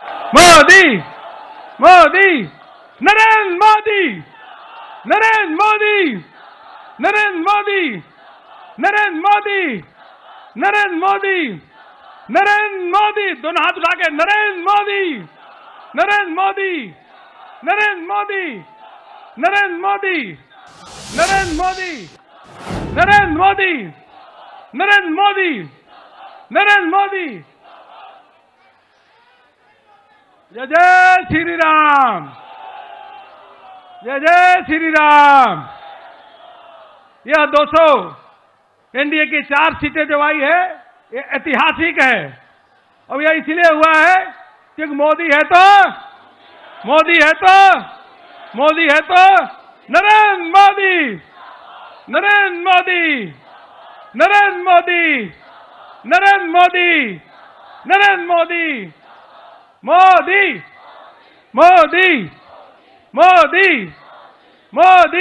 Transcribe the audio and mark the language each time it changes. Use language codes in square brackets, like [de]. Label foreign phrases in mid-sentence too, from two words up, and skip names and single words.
[hi] मोदी मोदी नरेंद्र मोदी नरेंद्र मोदी नरेंद्र मोदी नरेंद्र मोदी नरेंद्र मोदी नरेंद्र मोदी दोनों हाथ उठा के नरेंद्र मोदी नरेंद्र मोदी नरेंद्र मोदी नरेंद्र मोदी नरेंद्र मोदी नरेंद्र मोदी नरेंद्र मोदी नरेंद्र मोदी जय जय श्री राम जय जय श्री राम। यह 200 एनडीए की 4 सीटें जो आई है ये ऐतिहासिक है और यह इसलिए हुआ है क्योंकि मोदी है तो मोदी है तो मोदी है तो नरेंद्र मोदी नरेंद्र मोदी नरेंद्र मोदी नरेंद्र मोदी नरेंद्र मोदी मोदी मोदी मोदी मोदी।